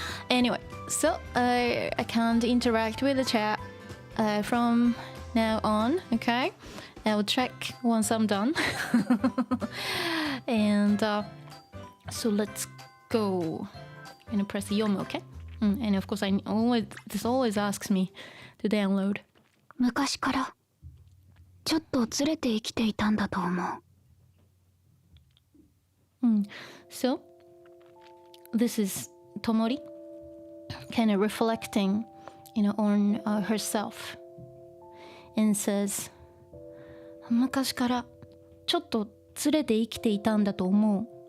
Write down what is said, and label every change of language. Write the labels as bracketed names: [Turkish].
[English] Anyway, so I can't interact with the chat from now on, okay? I'll check once I'm done. And so let's go. I'm gonna press Yomu, okay? And of course, this always asks me to download. [Japanese] 昔からちょっとずれて生きていたんだと思う。 [English] So, this is Tomori kind of reflecting, on herself, and says, [Japanese] 昔からちょっとずれて生きていたんだと思う。